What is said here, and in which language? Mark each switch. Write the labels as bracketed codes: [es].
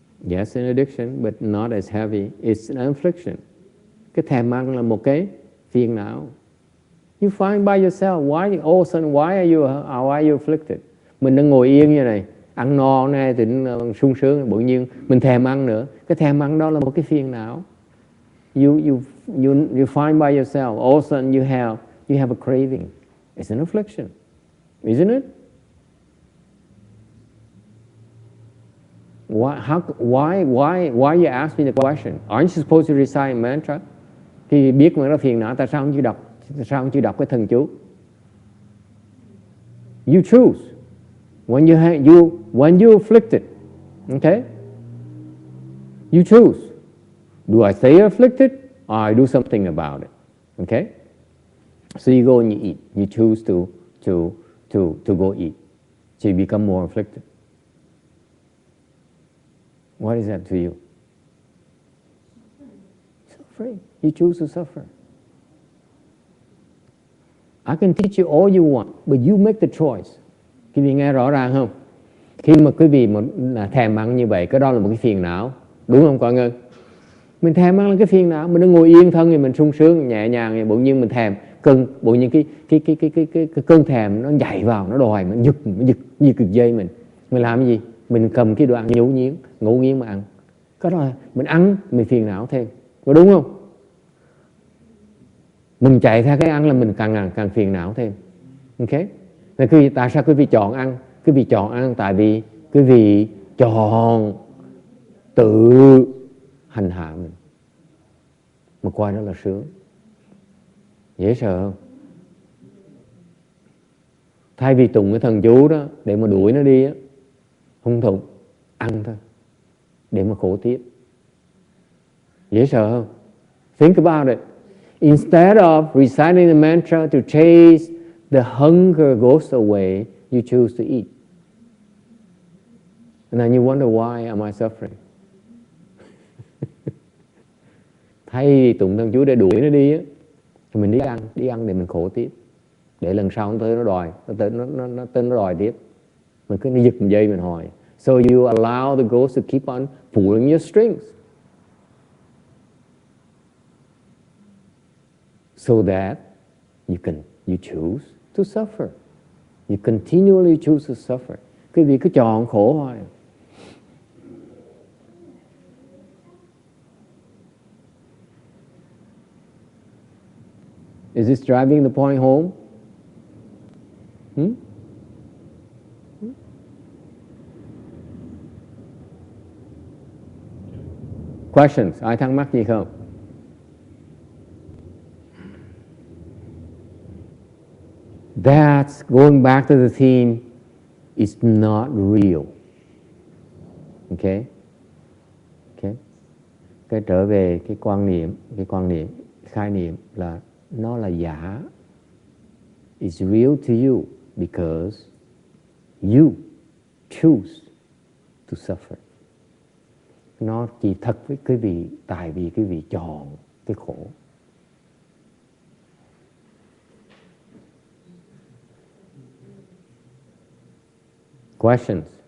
[en] Yes, an addiction, but not as heavy. It's an affliction. [vi] Cái thèm ăn là một cái phiền não. [en] You find by yourself, why all of a sudden, why are you afflicted? [vi] Mình đang ngồi yên như này, ăn no này thì sung sướng, tự nhiên mình thèm ăn nữa. Cái thèm ăn đó là một cái phiền não. [en] You find by yourself, all of a sudden you have a craving. It's an affliction, isn't it? Why you ask me the question? Aren't you supposed to recite mantra? [vi] Khi biết mà nó phiền não, tại sao không chịu đọc cái thần chú? [en] You choose. When you're afflicted, okay? You choose. Do I stay afflicted or I do something about it? Okay? So you go and you eat. You choose to go eat. So you become more afflicted. What is that to you? Suffering. You choose to suffer. I can teach you all you want, but you make the choice. [vi] Quý vị nghe rõ ràng không? Khi mà quý vị thèm ăn như vậy, cái đó là một cái phiền não. Đúng không con ơi? Mình thèm ăn là cái phiền não. Mình đang ngồi yên thân thì mình sung sướng, nhẹ nhàng, thì bỗng nhiên mình thèm. Bỗng nhiên cái cơn thèm nó nhảy vào, nó đòi, nó giật như cực dây mình. Mình làm cái gì? Mình cầm cái đồ ăn ngấu nghiến mà ăn. Cái đó là mình ăn, mình phiền não thêm. Có đúng không? Mình chạy theo cái ăn là mình càng phiền não thêm. Ok? Nên tại sao quý vị chọn ăn? Quý vị chọn ăn tại vì quý vị chọn tự hành hạ mình. Mà coi đó là sướng. Dễ sợ không? Thay vì tụng cái thần chú đó để mà đuổi nó đi á, không tụng, ăn thôi để mà khổ tiếp. Dễ sợ không? [en] Think about it. Instead of reciting the mantra to chase the hunger goes away, you choose to eat. And then you wonder, why am I suffering? [vi] Thay vì tụng thần chú để đuổi nó đi á, thì mình đi ăn để mình khổ tiếp. Để lần sau nó tới nó đòi, nó đòi tiếp. Mình cứ giật một dây mình hỏi. [en] So you allow the ghost to keep on pulling your strings. So that you choose to suffer. You continually choose to suffer. [vi] Quý vị cứ chọn khổ hoài. [en] Is this driving the point home? Questions? [vi] Ai thắc mắc gì không? [en] That's going back to the theme. It's not real. Okay? Okay? [vi] Cái trở về cái quan niệm, khai niệm là nó là giả. [en] It's real to you because you choose to suffer. [vi] Nó chỉ thật với quý vị tại vì quý vị chọn cái khổ. [en] Questions?